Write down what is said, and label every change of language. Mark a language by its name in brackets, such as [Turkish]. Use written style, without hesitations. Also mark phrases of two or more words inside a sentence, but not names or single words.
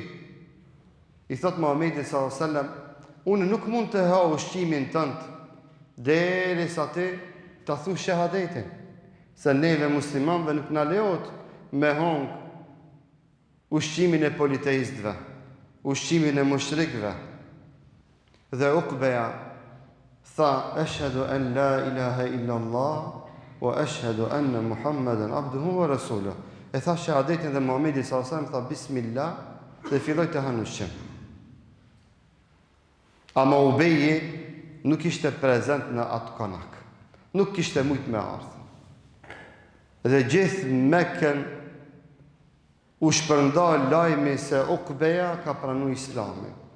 [Albanian] I thot Muhamedi [Arabic] صلى الله عليه وسلم, [Albanian] unë nuk mund të ha ushqimin tënd derisa ti ta thush shahadetin, se neve muslimanve nuk na lejohet me hong ushqimin e politeistëve, ushqimin e mushrikëve. Dhe Ukbeja tha, [Arabic] أشهد أن لا إله إلا الله وأشهد أن محمدا عبده ورسوله. [Albanian] E tha shahadetin dhe Muhamedi [Arabic] صلى الله عليه وسلم [Albanian] tha bismillah dhe filloi të hanë ushqim. Ama Ubeji nuk ishte prezent në atë konak. Nuk kishte mujt me ardhë. Dhe gjithë Mekën u shpërnda lajmi se Ukbeja ka pranu Islamin.